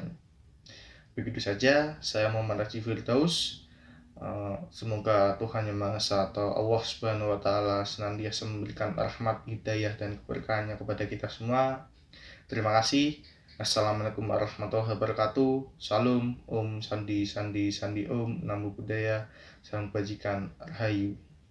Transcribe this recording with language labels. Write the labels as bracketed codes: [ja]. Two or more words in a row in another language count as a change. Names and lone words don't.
[id] Begitu saja, saya Muhammad Raji Firdaus. Semoga Tuhan Yang Maha Esa atau [ar] الله سبحانه وتعالى [id] senantiasa memberikan rahmat, hidayah, dan keberkahannya kepada kita semua. Terima kasih. [ar] السلام عليكم ورحمة الله وبركاته. [id] Salam, Om Sandi Sandi Sandi Om, Namo Buddhaya, Salam Kebajikan, Rahayu.